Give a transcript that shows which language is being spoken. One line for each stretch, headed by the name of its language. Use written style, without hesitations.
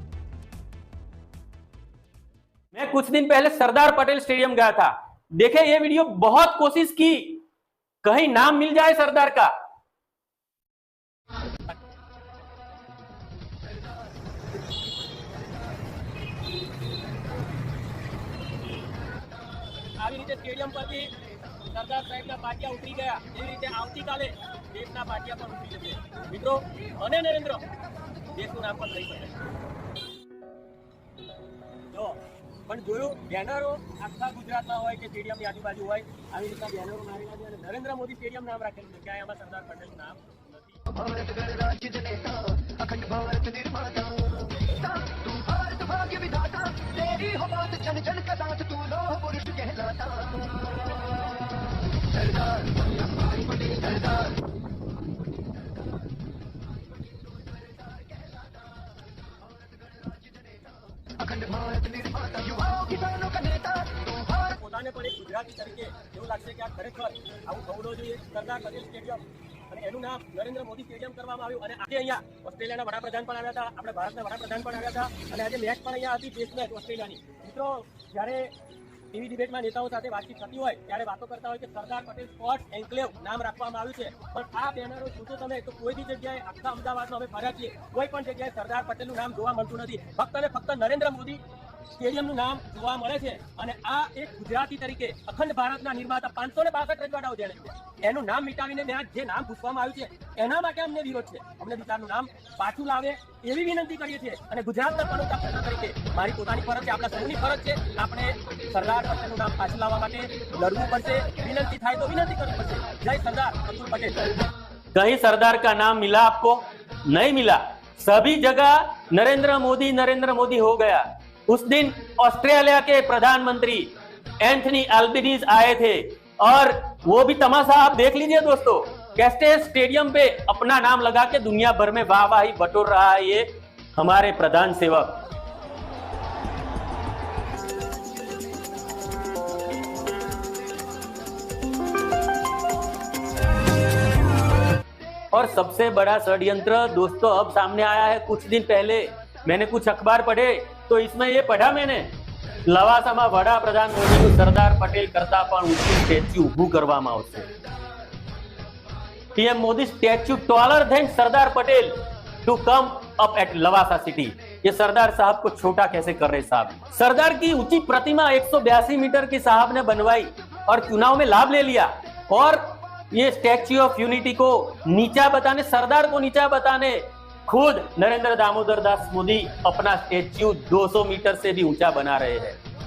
Hindi: मैं कुछ दिन पहले सरदार पटेल स्टेडियम गया था, देखे ये वीडियो, बहुत कोशिश की कहीं नाम मिल जाए सरदार का।
Gujarati: આવી રીતે સ્ટેડિયમ પરથી સરદાર સાહેબના પાટિયા ઉતરી ગયા, એવી રીતે આવતીકાલે દેશના પાટિયા પણ ઉતરી જશે મિત્રો, અને નરેન્દ્ર દેશનું નામ પણ લઈ શકે। જો પણ જોયું બેનરો આખા ગુજરાતમાં હોય કે સ્ટેડિયમની આજુબાજુ હોય, આવી રીતના બેનરો મારેલા છે, અને નરેન્દ્ર મોદી સ્ટેડિયમ નામ રાખેલું છે, ક્યાંય આમાં સરદાર પટેલ નામ નથી।
Hindi: भारत गणराज्य जनेता, अखंड भारत निर्माता, तू भारत भाग्य विधाता, तेरी हो बात जन जन का साथ, तू लोह पुरुष कहलाता। सरदार वल्लभभाई पटेल सरदार, अखंड भारत निर्माता, युवाओं किसानों का नेता, तू भारत।
Gujarati: પોતાને પણ એક ગુજરાતી તરીકે એવું લાગશે કે આ ખરેખર આવું થવું જોઈએ। સરદાર પટેલ સ્ટેડિયમ અને એનું નામ નરેન્દ્ર મોદી સ્ટેડિયમ કરવામાં આવ્યું, અને આજે અહીંયા ઓસ્ટ્રેલિયાના વડાપ્રધાન પણ આવ્યા હતા, આપણે ભારતના વડાપ્રધાન પણ આવ્યા હતા, અને આજે મેચ પણ અહીંયા હતી, ટેસ્ટ મેચ ઓસ્ટ્રેલિયાની। મિત્રો, જ્યારે ટીવી ડિબેટમાં નેતાઓ સાથે વાતચીત થતી હોય ત્યારે વાતો કરતા હોય કે સરદાર પટેલ સ્પોર્ટ્સ એન્કલેવ નામ રાખવામાં આવ્યું છે, પણ આ બેનરો જોશો તમે તો કોઈ બી જગ્યાએ આખા અમદાવાદમાં અમે ફર્યા છીએ, કોઈ પણ જગ્યાએ સરદાર પટેલનું નામ જોવા મળતું નથી, ફક્ત ને ફક્ત નરેન્દ્ર મોદી સ્ટેડિયમનું નામ જોવા મળે છે। અને આ એક ગુજરાતી તરીકે અખંડ ભારતના નિર્માતા 562 રજવાડાઓ જેણે છે, એનું નામ મિટાવીને જે નામ પૂછવામાં આવ્યું છે એના માટે અમને વિરોધ છે। અમને વિચારનું નામ પાછું લાવે એવી વિનંતી કરીએ છીએ, અને ગુજરાતના પનોતા પ્રજા તરીકે મારી પોતાની ફરજ છે, આપણા સૌની ફરજ છે, આપણે સરદાર પટેલનું નામ પાછું લાવવા માટે લડવું પડશે, વિનંતી થાય તો વિનંતી કરવી પડશે। જય સરદાર પટેલ।
Hindi: कहीं सरदार का नाम मिला आपको? नहीं मिला। सभी जगह नरेंद्र मोदी हो गया। उस दिन ऑस्ट्रेलिया के प्रधानमंत्री एंथनी अल्बनीज आए थे, और वो भी तमाशा आप देख लीजिए दोस्तों, कैसे स्टेडियम पे अपना नाम लगा के दुनिया भर में वाहवाही बटोर रहा है ये हमारे प्रधान सेवक। और सबसे बड़ा षड्यंत्र दोस्तों अब सामने आया है कुछ दिन पहले, मैंने कुछ अखबार पढ़े तो इसमें ये पढ़ा मैंने,
Gujarati: લવાસામાં વડાપ્રધાન મોદીનું સરદાર પટેલ કરતા પણ ઊંચું સ્ટેચ્યુ ઊભું કરવામાં આવશે.
English: PM Modi statue taller than Sardar Patel to come up at Lavasa city.
Hindi: ये सरदार साहब को छोटा कैसे कर रहे साहब? सरदार की ऊंची प्रतिमा 182 मीटर की साहब ने बनवाई और चुनाव में लाभ ले लिया, और ये स्टैच्यू ऑफ यूनिटी को नीचा बताने, सरदार को नीचा बताने खुद नरेंद्र दामोदर दास मोदी अपना स्टैच्यू 200 मीटर से भी ऊंचा बना रहे हैं.